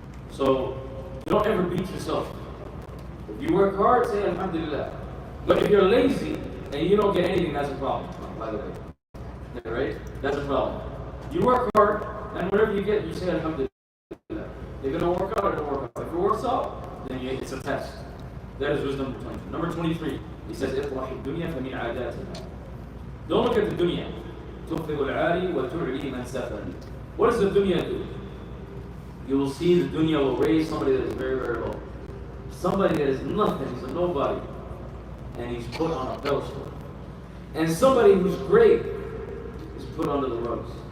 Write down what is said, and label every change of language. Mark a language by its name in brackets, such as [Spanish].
[English] So, don't ever beat yourself. If you work hard, say alhamdulillah. But if you're lazy and you don't get anything, that's a problem, by the way. Yeah, right? That's a problem. You work hard, and whatever you get, you say alhamdulillah. If it don't work out, it don't work out. If it works out, then it's a test. That is wisdom number 20. [Arabic] Number 23, he says, اطرح الدنيا فمن عاداتها. [English] Don't look at the dunya. [Arabic] تخفض العالي وتعلي من سفل. [English] What does the dunya do? You will see the dunya will raise somebody that is very, very low. Somebody that is nothing, he's a nobody, and he's put on a pedestal. And somebody who's great is put under the rugs.